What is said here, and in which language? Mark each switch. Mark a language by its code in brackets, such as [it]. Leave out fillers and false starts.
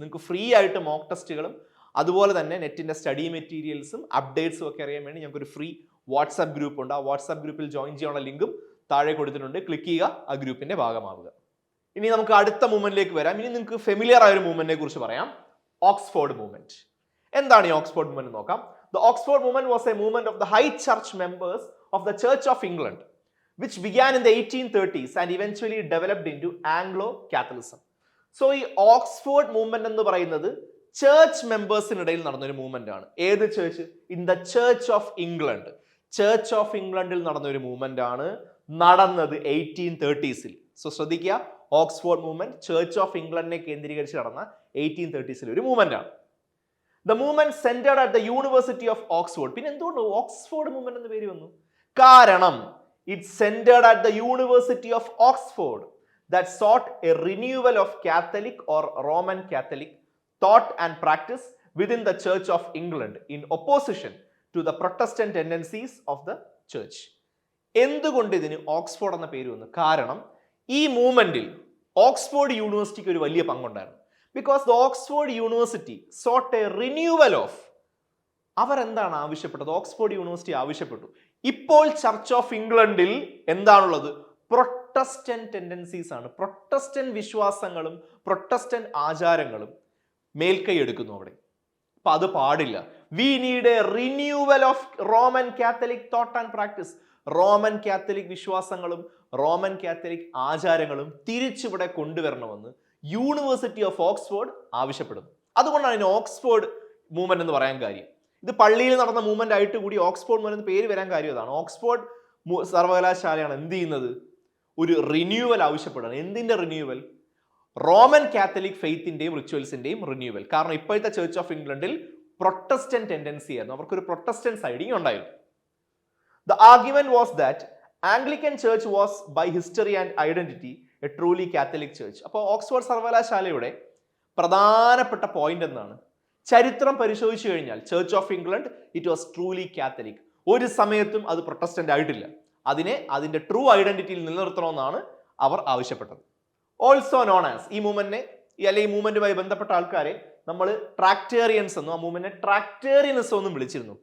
[ml] നിങ്ങൾക്ക് ഫ്രീ ആയിട്ട് മോക്ക് ടെസ്റ്റുകളും അതുപോലെ തന്നെ നെറ്റിന്റെ സ്റ്റഡി മെറ്റീരിയൽസും അപ്ഡേറ്റ്സും ഒക്കെ അറിയാൻ വേണ്ടി ഞങ്ങൾക്ക് ഒരു ഫ്രീ വാട്സാപ്പ് ഗ്രൂപ്പ് ഉണ്ട്. ആ വാട്സാപ്പ് ഗ്രൂപ്പിൽ ജോയിൻ ചെയ്യാനുള്ള ലിങ്കും താഴെ കൊടുത്തിട്ടുണ്ട്. ക്ലിക്ക് ചെയ്യുക, ആ ഗ്രൂപ്പിന്റെ ഭാഗമാവുക. ഇനി നമുക്ക് അടുത്ത മൂവ്മെന്റിലേക്ക് വരാം. ഇനി നിങ്ങൾക്ക് ഫെമിലിയർ ആയ ഒരു മൂവ്മെന്റിനെ കുറിച്ച് പറയാം, ഓക്സ്ഫോർഡ് മൂവ്മെന്റ്. എന്താണ് ഈ ഓക്സ്ഫോർഡ് മൂവ്മെന്റ് നോക്കാം. [en] The Oxford movement was a movement of the high church members of the Church of England, which began in the 1830s and eventually developed into Anglo-Catholicism. [ml] So ഈ Oxford movement എന്ന് പറയുന്നത് church മെമ്പേഴ്സിനിടയിൽ നടന്നൊരു movement ആണ്. ഏത് church? [en] In the church of England. [ml] Church of ഇംഗ്ലണ്ടിൽ നടന്നൊരു movement ആണ്, നടന്നത് 1830s. സോ ശ്രദ്ധിക്കുക, ഓക്സ്ഫോർഡ് മൂവ്മെന്റ് ചേർച്ച് ഓഫ് ഇംഗ്ലണ്ടിനെ കേന്ദ്രീകരിച്ച് നടന്ന 1830s ഒരു മൂവ്മെന്റ് ആണ്. [en] The movement centered at the University of Oxford. [ml] പിന്നെ എന്തുകൊണ്ട് ഓക്സ്ഫോർഡ് മൂവ്മെന്റ് എന്ന പേര് വന്നു? [en] കാരണം it centered at the University of Oxford that sought a renewal of Catholic or Roman Catholic thought and practice within the Church of England in opposition to the Protestant tendencies of the church. [ml] എന്തുകൊണ്ട് ഇതിന് Oxford എന്ന പേര് വന്നു? കാരണം ഈ മൂവ്മെന്റിൽ Oxford യൂണിവേഴ്സിറ്റിക്ക് ഒരു വലിയ പങ്കുണ്ടായിരുന്നു. [en] Because the Oxford University sought a renewal of, [ml] അവർ എന്താണ് ആവശ്യപ്പെട്ടത്? ഓക്സ്ഫോർഡ് യൂണിവേഴ്സിറ്റി ആവശ്യപ്പെട്ടു, ഇപ്പോൾ ചർച്ച് ഓഫ് ഇംഗ്ലണ്ടിൽ എന്താണുള്ളത്? പ്രൊട്ടസ്റ്റന്റ് ടെൻഡൻസീസ് ആണ്. പ്രൊട്ടസ്റ്റന്റ് വിശ്വാസങ്ങളും പ്രൊട്ടസ്റ്റന്റ് ആചാരങ്ങളും മേൽക്കൈ എടുക്കുന്നു അവിടെ. അപ്പൊ അത് പാടില്ല. [en] We need a renewal of Roman Catholic thought and practice. [ml] Roman Catholic വിശ്വാസങ്ങളും റോമൻ കാത്തലിക് ആചാരങ്ങളും തിരിച്ചിവിടെ കൊണ്ടുവരണമെന്ന് യൂണിവേഴ്സിറ്റി ഓഫ് ഓക്സ്ഫോർഡ് ആവശ്യപ്പെടുന്നു. അതുകൊണ്ടാണ് ഇതിന് ഓക്സ്ഫോർഡ് മൂവ്മെന്റ് എന്ന് പറയാൻ കാര്യം. ഇത് പള്ളിയിൽ നടന്ന മൂവ്മെന്റ് ആയിട്ട് കൂടി ഓക്സ്ഫോർഡ് മൂവ്മെന്റ് പേര് വരാൻ കാര്യം അതാണ്. ഓക്സ്ഫോർഡ് സർവകലാശാലയാണ് എന്ത് ചെയ്യുന്നത്? ഒരു റിന്യൂവൽ ആവശ്യപ്പെടുന്നത്. എന്തിന്റെ റിന്യൂവൽ? Roman Catholic ഫെയ്ത്തിന്റെയും റിച്വൽസിന്റെയും renewal. കാരണം ഇപ്പോഴത്തെ ചർച്ച് ഓഫ് ഇംഗ്ലണ്ടിൽ പ്രൊട്ടസ്റ്റന്റ് ടെൻഡൻസി ആയിരുന്നു, അവർക്കൊരു പ്രൊട്ടസ്റ്റന്റ് സൈഡിങ് ഉണ്ടായിരുന്നു. [en] The argument was that Anglican Church was by history and identity a truly Catholic church. [ml] അപ്പോൾ ഓക്സ്ഫോർഡ് സർവകലാശാലയുടെ പ്രധാനപ്പെട്ട പോയിന്റ് എന്താണ്? ചരിത്രം പരിശോധിച്ചു കഴിഞ്ഞാൽ church of England [en] It was truly Catholic. [ml] ഒരു സമയത്തും അത് പ്രൊട്ടസ്റ്റന്റ് ആയിട്ടില്ല. അതിന്റെ ട്രൂ ഐഡന്റിറ്റിയിൽ നിലനിർത്തണമെന്നാണ് അവർ ആവശ്യപ്പെട്ടത്. [en] also known as, [ml] ഈ മൂവ്മെന്റുമായി ബന്ധപ്പെട്ട ആൾക്കാരെ നമ്മൾ ട്രാക്ടേറിയൻസ് എന്നും ആ മൂവ്മെന്റിനെ ട്രാക്ടേറിയനിസം എന്നും വിളിച്ചിരുന്നു.